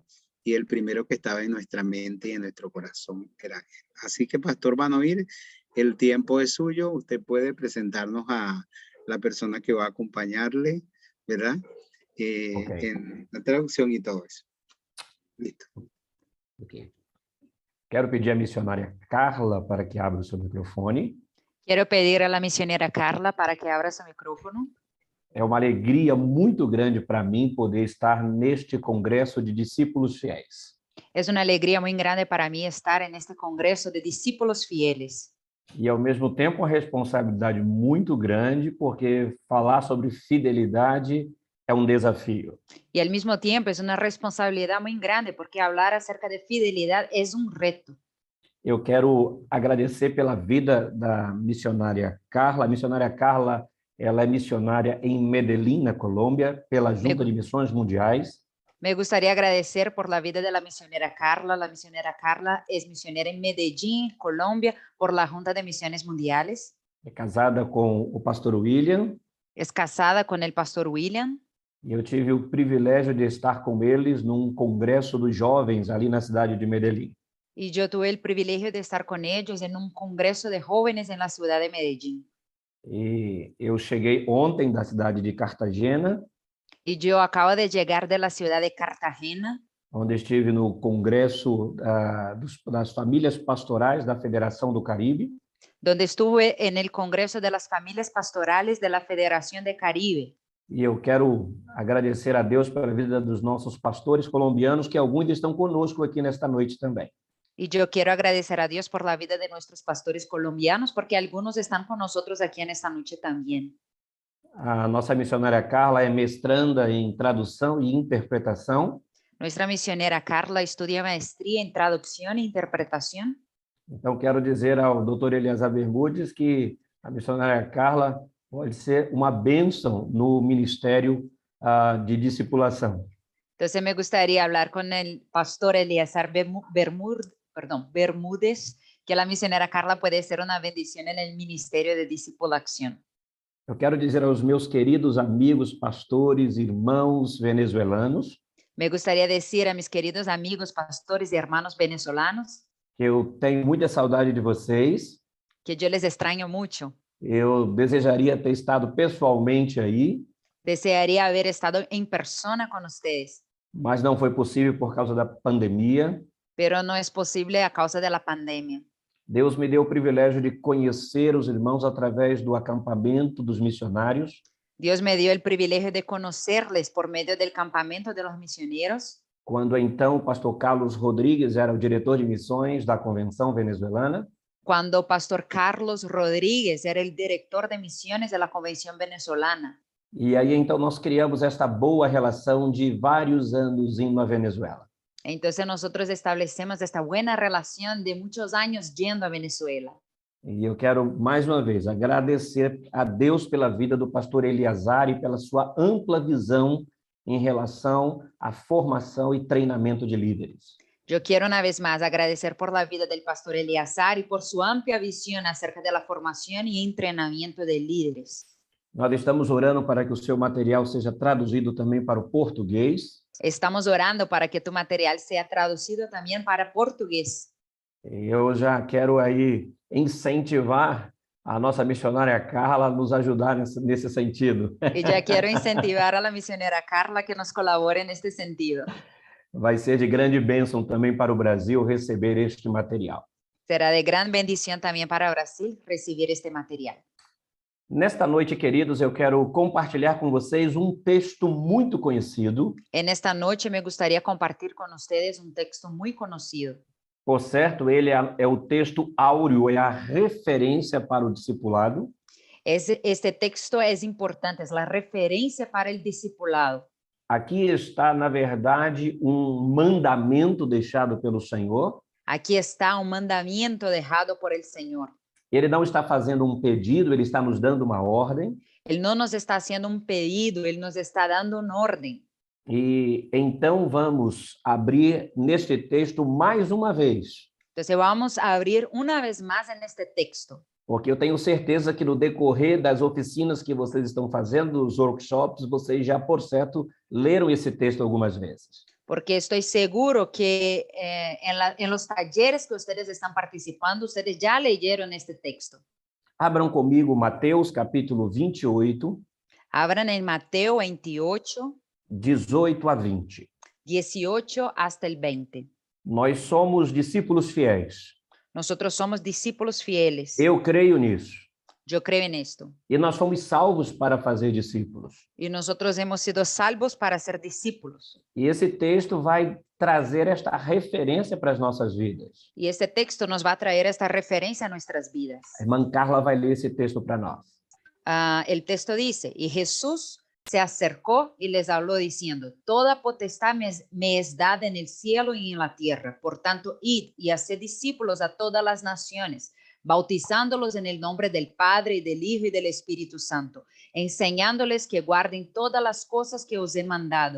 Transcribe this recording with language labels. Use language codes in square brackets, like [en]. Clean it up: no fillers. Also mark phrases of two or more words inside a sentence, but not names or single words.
[es] Y el primero que estaba en nuestra mente y en nuestro corazón era él. Así que, pastor Vanoir, el tiempo es suyo. Usted puede presentarnos a la persona que va a acompañarle, ¿verdad? Okay. En la traducción y todo eso. Listo. Okay. [pt] Quero pedir à missionária Carla para que abra o seu microfone. [es] Quiero pedir a la misionera Carla para que abra su micrófono. [pt] É uma alegria muito grande para mim poder estar neste congresso de discípulos fiéis. [es] Es una alegría muy grande para mí estar en este congreso de discípulos fieles. [pt] E, ao mesmo tempo, uma responsabilidade muito grande, porque falar sobre fidelidade é um desafio. [es] Y al mismo tiempo es una responsabilidad muy grande porque hablar acerca de fidelidad es un reto. [pt] Eu quero agradecer pela vida da missionária Carla. A missionária Carla, ela é missionária em Medellín, na Colômbia, pela Junta de Missões Mundiais. [es] Me gustaría agradecer por la vida de la misionera Carla. La misionera Carla es misionera en Medellín, Colombia, por la Junta de Misiones Mundiales. [pt] É casada com o pastor William. [es] Es casada con el pastor William. [pt] E eu tive o privilégio de estar com eles num congresso dos jovens ali na cidade de Medellín. [es] Y yo tuve el privilegio de estar con ellos en un congreso de jóvenes en la ciudad de Medellín. [pt] E eu cheguei ontem da cidade de Cartagena. [es] Y yo acabo de llegar de la ciudad de Cartagena, [pt] onde estive no congresso das famílias pastorais da Federação do Caribe. [es] donde estuve en el congreso de las familias pastorales de la Federación de Caribe. [pt] E eu quero agradecer a Deus pela vida dos nossos pastores colombianos, que alguns estão conosco aqui nesta noite também. [es] Y yo quiero agradecer a Dios por la vida de nuestros pastores colombianos, porque algunos están con nosotros aquí en esta noche también. [pt] A nossa missionária Carla é mestranda em tradução e interpretação. [es] Nuestra misionera Carla estudia maestría en traducción e interpretación. [pt] Então, quero dizer ao Dr. Eliazar Bermudes que a missionária Carla pode ser uma bênção no ministério de discipulação. [es] Entonces, me gustaría hablar con el pastor Eliazar Bermúdez, que la misionera Carla puede ser una bendición en el ministerio de discipulación. [pt] Eu quero dizer aos meus queridos amigos, pastores, irmãos venezuelanos, [es] Me gustaría decir a mis queridos amigos, pastores y hermanos venezolanos, [pt] que eu tenho muita saudade de vocês. [es] que yo les extraño mucho. [pt] Eu desejaria ter estado pessoalmente aí, [es] Desearía haber estado en persona con ustedes, [pt] mas não foi possível por causa da pandemia. [es] pero no es posible a causa de la pandemia. [pt] Deus me deu o privilégio de conhecer os irmãos através do acampamento dos missionários. [es] Dios me dio el privilegio de conocerles por medio del campamento de los misioneros, [pt] Quando então o pastor Carlos Rodrigues era o diretor de missões da Convenção Venezuelana. [es] cuando Pastor Carlos Rodríguez era el director de misiones de la Convención Venezolana. [pt] E aí então nós criamos esta boa relação de vários anos indo à Venezuela. [es] Entonces nosotros establecemos esta buena relación de muchos años yendo a Venezuela. [pt] E eu quero, mais uma vez, agradecer a Deus pela vida do pastor Eliazar e pela sua ampla visão em relação à formação e treinamento de líderes. [es] Yo quiero una vez más agradecer por la vida del pastor Eleazar y por su amplia visión acerca de la formación y entrenamiento de líderes. [pt] Nós estamos orando para que o seu material seja traduzido também para o português. [es] Estamos orando para que tu material sea traducido también para portugués. [pt] Eu já quero aí incentivar a nossa missionária Carla a nos ajudar nesse sentido. [es] Y ya quiero incentivar a la misionera Carla que nos colabore en este sentido. [pt] Vai ser de grande bênção também para o Brasil receber este material. [es] Será de gran bendición también para Brasil recibir este material. [pt] Nesta noite, queridos, eu quero compartilhar com vocês um texto muito conhecido. [es] En esta noche me gustaría compartir con ustedes un texto muy conocido. [pt] Por certo, ele é o texto áureo, é a referência para o discipulado. [es] Este texto es importante, es la referencia para el discipulado. [pt] Aqui está, na verdade, um mandamento deixado pelo Senhor. [es] Aquí está un mandamiento dejado por el Señor. [pt] Ele não está fazendo um pedido, ele está nos dando uma ordem. [es] Él no nos está haciendo un pedido, Él nos está dando un orden. [pt] E então vamos abrir neste texto mais uma vez. [es] Entonces vamos a abrir una vez más en este texto. [pt] Porque eu tenho certeza que no decorrer das oficinas que vocês estão fazendo, dos workshops, vocês já, por certo, leram esse texto algumas vezes. [es] Porque estoy seguro que en los talleres que ustedes están participando, ustedes ya leyeron este texto. [pt] Abram comigo Mateus, capítulo 28. [es] Abran en Mateo 28, [pt] 18 a 20. [es] 18 hasta el 20. [pt] Nós somos discípulos fiéis. [es] Nosotros somos discípulos fieles. [pt] Eu creio nisso. [es] Yo creo en esto. [pt] E nós fomos salvos para fazer discípulos. [es] Y nosotros hemos sido salvos para ser discípulos. [pt] E esse texto vai trazer esta referência para as nossas vidas. [es] Y este texto nos va a traer esta referencia a nuestras vidas. [pt] A irmã Carla vai ler esse texto para nós. [es] El texto dice, y Jesús se acercó y les habló diciendo, toda potestad me es dada en el cielo y en la tierra. Por tanto, id y haced discípulos a todas las naciones, bautizándolos en el nombre del Padre y del Hijo y del Espíritu Santo, enseñándoles que guarden todas las cosas que os he mandado.